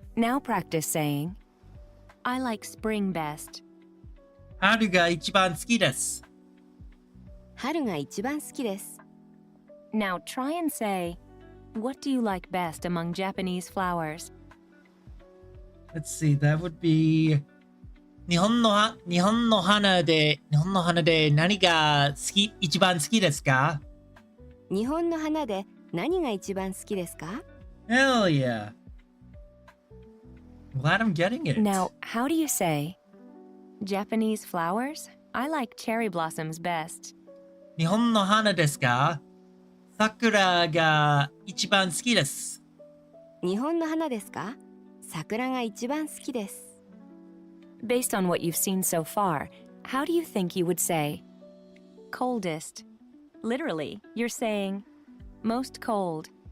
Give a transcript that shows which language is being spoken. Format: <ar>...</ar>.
<en>Now practice saying, I like spring best.</en> <ja>春が一番好きです。春が一番好きです</ja> <en>Now try and say, what do you like best among Japanese flowers? Let's see, that would be</en> <ja>日本の花で何が一番好きですか？日本の花で何が一番好きですか</ja> <en>Hell yeah. Glad I'm getting it. Now, how do you say, Japanese flowers? I like cherry blossoms best.</en> <ja>日本の花ですか？桜が一番好きです。日本の花ですか桜が一番好きです</ja> <en>Based on what you've seen so far, how do you think you would say, coldest? Literally, you're saying, most cold.</en>